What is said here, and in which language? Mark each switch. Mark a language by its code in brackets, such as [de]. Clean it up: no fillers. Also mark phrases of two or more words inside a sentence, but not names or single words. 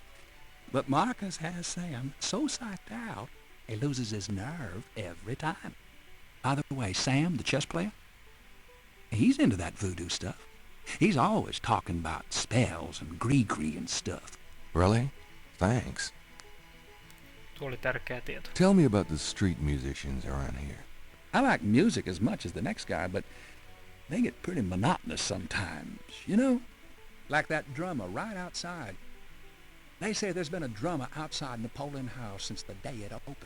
[en] But Marcus has Sam so psyched out, he loses his nerve every time. By the way, Sam, the chess player, he's into that voodoo stuff. He's always talking about spells and gree-gree and stuff. Really? Thanks. [fi] Tuo oli tärkeä tieto. [en] Tell me about the street musicians around here. I like music as much as the next guy, but they get pretty monotonous sometimes, you know? Like that drummer right outside. They say there's been a drummer outside Napoleon House since the day it opened.